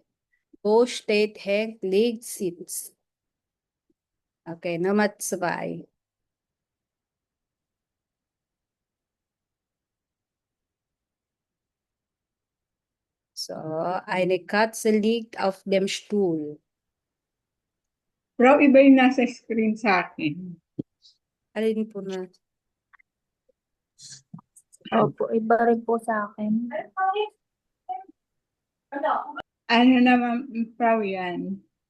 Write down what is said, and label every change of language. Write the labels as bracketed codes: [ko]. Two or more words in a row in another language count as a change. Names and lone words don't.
[de] Wo steht Henk Liedsitz? Okay, Nummer 2. So, eine Katze liegt auf dem Stuhl. [tl] Bro, iba yung nasa screen sa akin. Alin po na? Opo, iba rin po sa akin. Ano naman, Bro, yan?